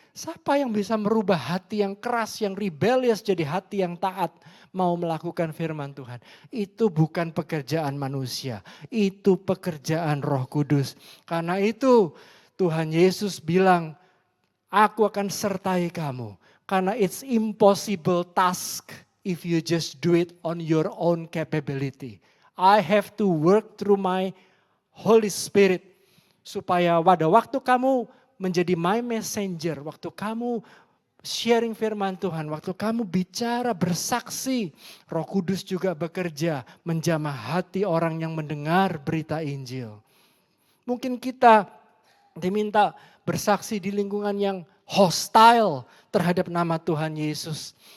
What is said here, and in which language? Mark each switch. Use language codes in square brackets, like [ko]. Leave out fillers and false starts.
[id] Siapa yang bisa merubah hati yang keras, yang rebellious jadi hati yang taat, mau melakukan firman Tuhan? Itu bukan pekerjaan manusia, itu pekerjaan Roh Kudus. Karena itu Tuhan Yesus bilang, aku akan sertai kamu. Karena [en] it's impossible task if you just do it on your own capability. I have to work through my Holy Spirit. [id] Supaya pada waktu kamu menjadi [en] my messenger, [id] waktu kamu sharing firman Tuhan, waktu kamu bicara bersaksi, Roh Kudus juga bekerja menjamah hati orang yang mendengar berita Injil. Mungkin kita diminta bersaksi di lingkungan yang hostile terhadap nama Tuhan Yesus.